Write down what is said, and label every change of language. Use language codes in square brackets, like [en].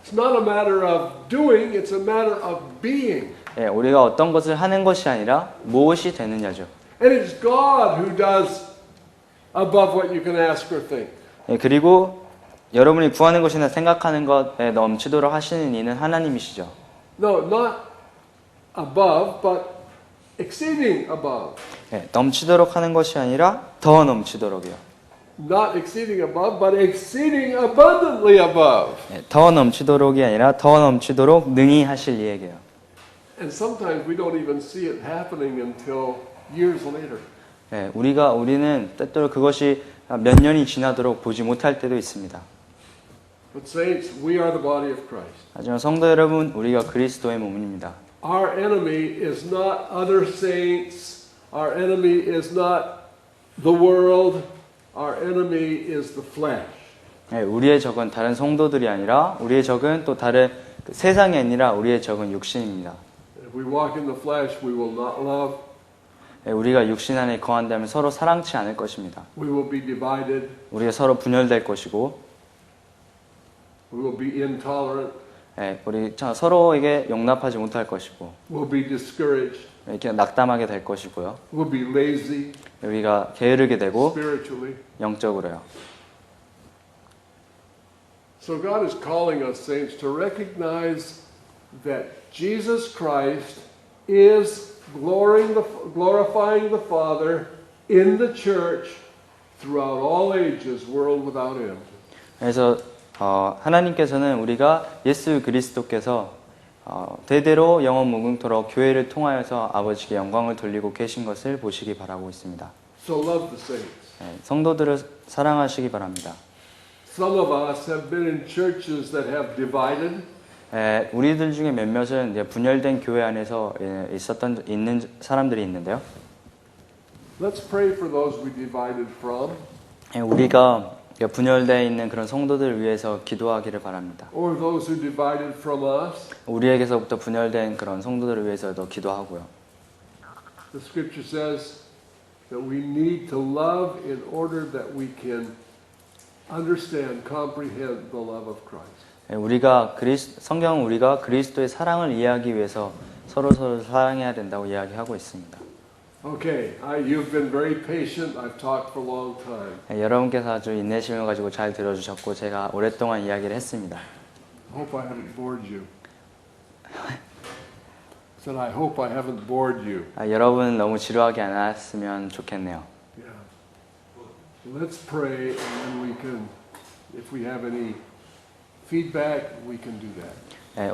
[en] It's not a matter of doing, it's a matter of being. [ko] 예, 우리가 어떤 것을 하는 것이 아니라 무엇이 되느냐죠. [en] And it's God who does above what you can ask or think. [ko] 예, 그리고 여러분이 구하는 것이나 생각하는 것에 넘치도록 하시는 이는 하나님이시죠. [en] No, not above, but exceeding above. [ko] 예, 넘치도록 하는 것이 아니라 더 넘치도록이요. [en] Not exceeding above, but exceeding abundantly above. [ko] 예, 더 넘치도록이 아니라 더 넘치도록 능히 하실 이에게요. [en] And sometimes we don't even see it happening until years later. [ko] 예, 우리는 때때로 그것이 몇 년이 지나도록 보지 못할 때도 있습니다. [en] But saints, we are the body of Christ. [ko] 하지만 성도 여러분, 우리가 그리스도의 몸입니다. [en] Our enemy is not other saints. Our enemy is not the world. Our enemy is the flesh. [ko] 예, 우리의 적은 다른 성도들이 아니라 우리의 적은 또 다른 세상이 아니라 우리의 적은 육신입니다. [en] If we walk in the flesh, we will not love. [ko] 예, 우리가 육신 안에 거한다면 서로 사랑치 않을 것입니다. [en] We will be divided. [ko] 우리가 서로 분열될 것이고 [en] We will be intolerant. [ko] 예, 우리 서로에게 용납하지 못할 것이고 [en] We'll be discouraged. [ko] 이렇게 낙담하게 될 것이고요. [en] We'll be lazy [ko] 우리가 게으르게 되고 [en] spiritually. [ko] 영적으로요. [en] So God is calling us, saints, to recognize that Jesus Christ is glorifying the Father in the church throughout all ages, world without end. [ko] 그래서 하나님께서는 우리가 예수 그리스도께서 대대로 영원 무궁토록 교회를 통하여서 아버지께 영광을 돌리고 계신 것을 보시기 바라고 있습니다. [en] So love the saints. [ko] 예, 성도들을 사랑하시기 바랍니다. [en] Some of us have been in churches that have divided. [ko] 예, 우리들 중에 몇몇은 이제 분열된 교회 안에서 있는 사람들이 있는데요. [en] Let's pray for those we divided from, [ko] 예, 우리가 분열되어 있는 그런 성도들을 위해서 기도하기를 바랍니다. [en] or those who divided from us. [ko] 우리에게서부터 분열된 그런 성도들을 위해서도 기도하고요. [en] The scripture says that we need to love in order that we can understand, comprehend the love of Christ. [ko] 성경은 우리가 그리스도의 사랑을 이해하기 위해서 서로 사랑해야 된다고 이야기하고 있습니다. [en] Okay, you've been very patient. I've talked for a long time. [ko] 여러분께서 아주 인내심을 가지고 잘 들어주셨고 제가 오랫동안 이야기를 했습니다. [en] Hope I haven't bored you. Said I hope I haven't bored you. [ko] 여러분 너무 지루하게 안 하셨으면 좋겠네요. [en] Yeah. Let's pray, and then we can, if we have any feedback, we can do that.